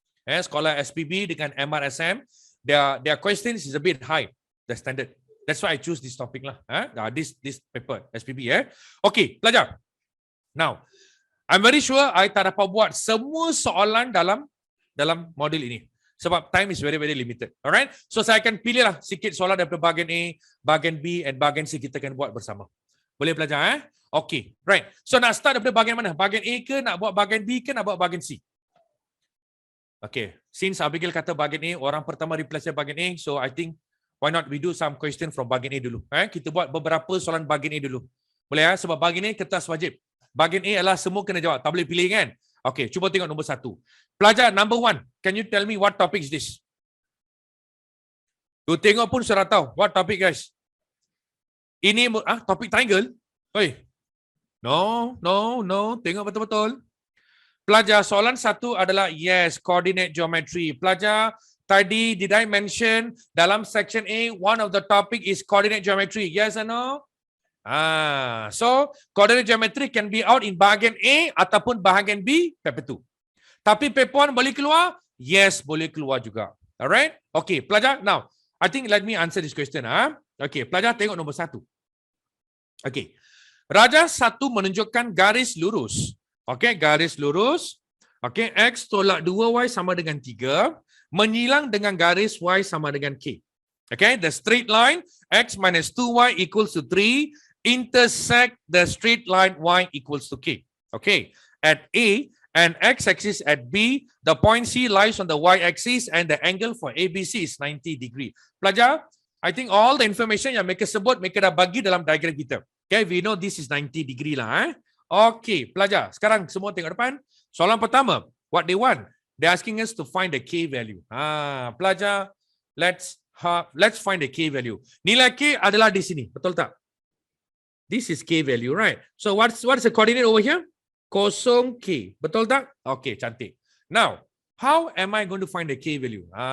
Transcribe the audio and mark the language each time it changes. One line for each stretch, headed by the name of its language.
Malay: Sekolah SPB dengan MRSM,
English: their questions is a bit high, the standard. That's why I choose this topic lah. This paper SPB. Okay, pelajar. Now, I'm very sure
Malay: I tak dapat buat semua soalan dalam modul ini. Sebab
English: time is very, very limited. Alright?
Malay: So, saya akan pilih lah sikit soalan daripada bahagian A, bahagian B, and bahagian C kita akan buat bersama. Boleh pelajar? Okay, right. So nak start daripada bahagian mana? Bahagian A ke, nak buat bahagian B ke, nak buat bahagian C?
English: Okay, since Abigail
Malay: kata bahagian A, orang pertama
English: reply
Malay: saya bahagian A,
English: so I think why not we do some question from
Malay: bahagian A dulu. Kita buat beberapa soalan bahagian A dulu. Boleh ya? Sebab bahagian A kertas wajib. Bahagian A adalah semua kena jawab. Tak boleh pilih kan? Okay, cuba tengok nombor 1.
English: Pelajar number 1, can you tell me what topic is this?
Malay: Tu tengok pun sudah tahu.
English: What topic guys?
Malay: Ini topik triangle? Oi. No. Tengok betul-betul. Pelajar, soalan 1 adalah yes, coordinate geometry.
English: Pelajar, tadi did I mention dalam section A, one of the topic is coordinate geometry. Yes or no? So coordinate geometry can be out in
Malay: bahagian A ataupun bahagian B,
English: paper 2.
Malay: Tapi paper 1 boleh keluar? Yes, boleh keluar juga. Alright?
English: Okay, pelajar, now, I think let me answer this question.
Malay: Okay, pelajar tengok nombor 1. Okay. Rajah 1 menunjukkan garis lurus. Okay, garis lurus. Okay, X tolak 2Y sama dengan 3. Menyilang dengan garis Y sama dengan K.
English: Okay, the straight line X minus 2Y equals to 3. Intersect the straight line Y equals to K. Okay, at A and X-axis at B, the point C lies on the Y-axis and the angle for ABC is 90 degree.
Malay: Pelajar,
English: I think all the information
Malay: yang mereka sebut, mereka dah bagi dalam diagram kita.
English: Okay, we know this is 90 degree lah. Okay, pelajar,
Malay: sekarang semua tengok depan.
English: Soalan pertama, what they want? They're asking us to find the K value. Pelajar, let's find the K value.
Malay: Nilai K adalah di sini, betul tak?
English: This is K value, right? So what's the coordinate over here? 0K,
Malay: betul tak?
English: Okay, cantik. Now, how am I going to find the K value?